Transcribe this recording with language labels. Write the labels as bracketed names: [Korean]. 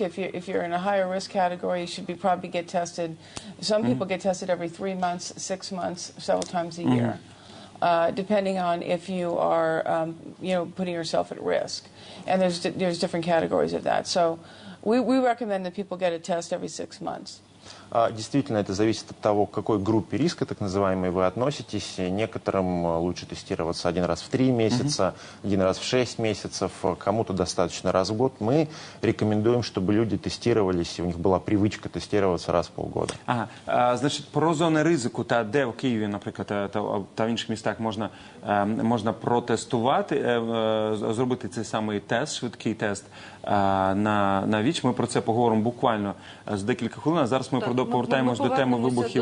[English] If you're in a higher risk category, you should probably get tested. Some people get tested every 3 months, 6 months, several times a year. Depending on if you are, putting yourself at risk, and there's different categories of that. So, we recommend that people get a test every 6 months. [Russian] Действительно, это зависит от того, к какой группе риска, так называемой, вы относитесь. Некоторым лучше тестироваться 1 раз в 3 месяца, 1 раз в 6 месяцев, кому-то достаточно раз в год. Мы рекомендуем, чтобы люди тестировались, и у них была привычка тестироваться раз в полгода. [Ukrainian] Значить, про зони ризику, та де в Києві, наприклад, та в інших містах можна протестувати, зробити цей самий тест, швидкий тест на ВІЧ. Ми про це поговоримо буквально за декілька хвилин. А зараз ми продовжуємо повертаємось до теми вибухів